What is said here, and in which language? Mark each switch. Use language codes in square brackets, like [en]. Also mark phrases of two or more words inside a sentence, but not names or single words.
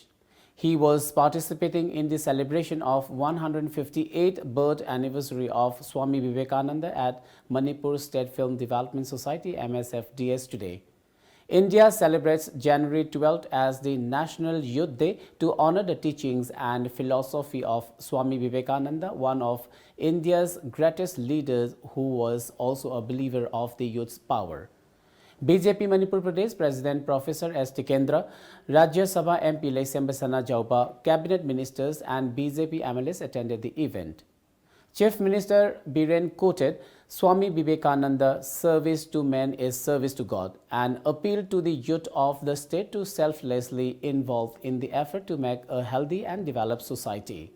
[en] He was participating in the celebration of 158th birth anniversary of Swami Vivekananda at Manipur State Film Development Society MSFDS today. India celebrates January 12th as the National Youth Day to honor the teachings and philosophy of Swami Vivekananda, one of India's greatest leaders who was also a believer of the youth's power. BJP Manipur Pradesh President Professor S. Tikendra, Rajya Sabha MP Lamjingbatomtv Jauba, Cabinet Ministers and BJP MLAs attended the event. Chief Minister Biren quoted Swami Vivekananda, "Service to men is service to God," and appealed to the youth of the state to selflessly involve in the effort to make a healthy and developed society.